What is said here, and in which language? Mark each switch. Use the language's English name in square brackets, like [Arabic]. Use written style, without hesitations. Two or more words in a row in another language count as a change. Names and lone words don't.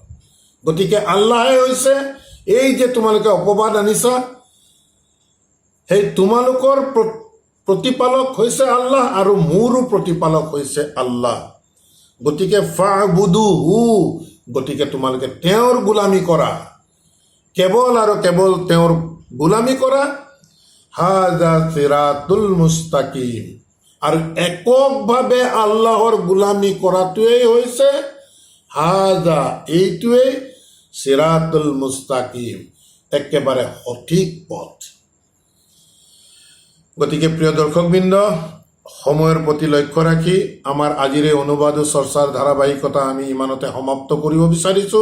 [Assamese] গতিকে আল্লাহে হৈছে এই যে তোমালোকে অপবাদ আনিছা, সেই তোমালোকৰ প্ৰতিপালক হৈছে আল্লাহ আৰু মোৰো প্ৰতিপালক হৈছে আল্লাহ। গতিকে ফা'বুদুহু, গতিকে তোমালোকে তেওঁৰ গোলামী কৰা, কেৱল আৰু কেৱল তেওঁৰ গোলামী কৰা। [Arabic] هذا صراط المستقيم, [Assamese] আৰু এককভাৱে আল্লাহৰ গোলামী কৰাটোৱেই হৈছে হাযা, এইটোৱেই [Arabic] الصراط المستقيم, [Assamese] একেবাৰে সঠিক পথ। গতিকে প্ৰিয় দৰ্শকবৃন্দ, সময়ৰ প্ৰতি লক্ষ্য ৰাখি আমাৰ আজিৰ এই অনুবাদ ও চৰ্চাৰ ধাৰাবাহিকতা আমি ইমানতে সমাপ্ত কৰিব বিচাৰিছোঁ।